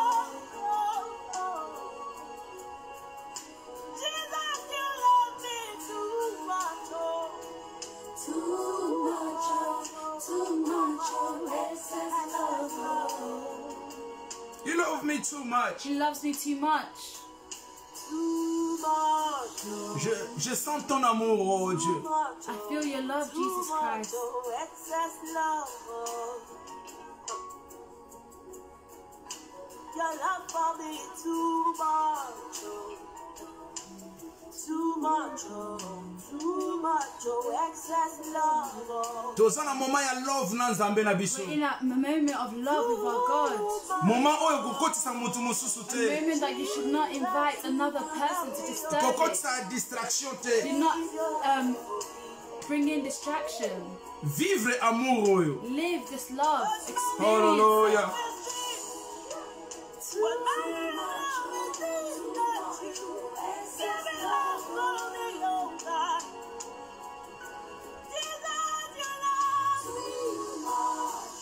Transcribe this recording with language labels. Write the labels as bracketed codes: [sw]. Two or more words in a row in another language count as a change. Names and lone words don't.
[en] Jesus, you love me too much, oh, too much, oh, excess love, oh. You love me too much. He loves me too much. Too much, oh. [fr] Je sens ton amour, oh Dieu. [en] I feel your love, Jesus Christ. Excess love, oh. Your love for me too much, oh. Too much, oh. Too much, oh. Excess love, oh. [ln] Toza na moment ya love na nzambe na biso. [en] We're in a moment of love with our God. [ln] Moment oyo kokotisa mutu mosusu [en] A [ln] te. [en] moment that you should not invite another person to disturb it. [ln] Kokotisa distraction te. [en] Do not bring in distraction. [fr] Vivre amour oyo. [en] Live this love. Experience. Hallelujah. Too much, excess love for me, oh God. Jesus, you love me too much.